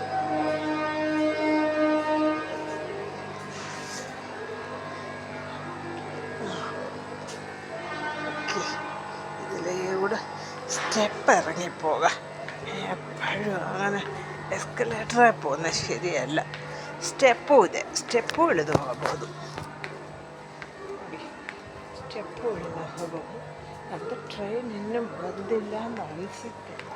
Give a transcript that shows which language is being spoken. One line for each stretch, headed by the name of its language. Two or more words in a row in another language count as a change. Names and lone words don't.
Malayalam: ഇതിലൂടെ സ്റ്റെപ്പ് ഇറങ്ങിപ്പോകാം. എപ്പോഴും അങ്ങനെ ಎಸ್ಕಲೇಟ್ರೇ പോകുന്നത് ശരിയല്ല.
Kannada: ಸ್ಟೆಪ್ಪು ಇದೆ, ಸ್ಟೆಪ್ಪು ಇಳಿದು ಹೋಗ್ಬೋದು. ಸ್ಟೆಪ್ಪು ಇಳಿದು ಹೋಗ್ಬೋದು. ಅದು ಟ್ರೈನ್ ಇನ್ನೂ ಬಂದಿಲ್ಲ ಅಂತ ಅನಿಸುತ್ತೆ.